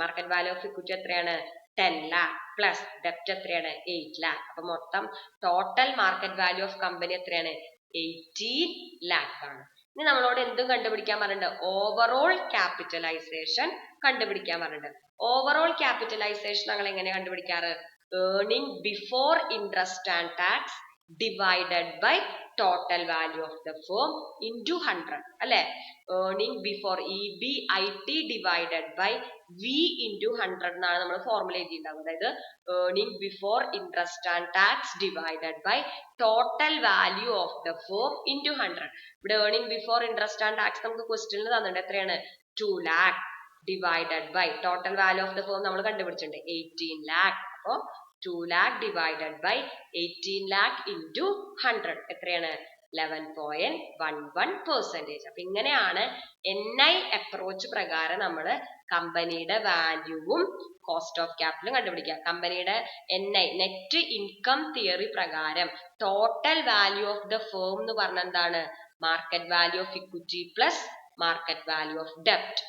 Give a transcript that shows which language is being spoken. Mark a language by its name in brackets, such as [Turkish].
[English] market value of equity [Malayalam] എത്രയാണ്? [English] 10 lakh plus ഡെപ്റ്റ് എത്രയാണ്? 8 lakh. അപ്പൊ മൊത്തം total market value of company എത്രയാണ്? 18 lakh [Malayalam] ആണ്. ഇനി നമ്മളോട് എന്തും കണ്ടുപിടിക്കാൻ പറഞ്ഞിട്ടുണ്ട്? ഓവറോൾ ക്യാപിറ്റലൈസേഷൻ കണ്ടുപിടിക്കാൻ പറഞ്ഞിട്ടുണ്ട്. ഓവറോൾ ക്യാപിറ്റലൈസേഷൻ ഞങ്ങൾ എങ്ങനെ കണ്ടുപിടിക്കാറ്? [English] earning before interest and tax divided by total value of the firm into 100 [Malayalam] അല്ലെ? [English] earning before EBIT divided by V into 100 [Malayalam] എന്നാണ് നമ്മൾ ഫോർമുല എഴുതിയിട്ടുണ്ടാവുക. [English] അതായത് earning before interest and tax divided by total value of the firm into 100. ഇവിടെ earning before interest and tax നമുക്ക് ക്വസ്റ്റ്യനിൽ തന്നിട്ടുണ്ട്. [Malayalam] എത്രയാണ്? [English] 2 lakh divided by total value of the firm [Malayalam] നമ്മൾ കണ്ടുപിടിച്ചിട്ടുണ്ട് [English] 18 lakh. അപ്പോ 2 lakh divided by 18 lakh into 100 [Malayalam] എത്രയാണ്? [English] 11.11%. [Malayalam] അപ്പൊ ഇങ്ങനെയാണ് [English] NI approach [Malayalam] പ്രകാരം നമ്മൾ കമ്പനിയുടെ വാല്യൂവും കോസ്റ്റ് ഓഫ് ക്യാപിറ്റലും കണ്ടുപിടിക്കുക. [English] കമ്പനിയുടെ NI net income theory പ്രകാരം total value of the firm [Malayalam] എന്ന് പറഞ്ഞ എന്താണ്? [English] Market value of equity plus market value of ഡെപ്റ്റ്.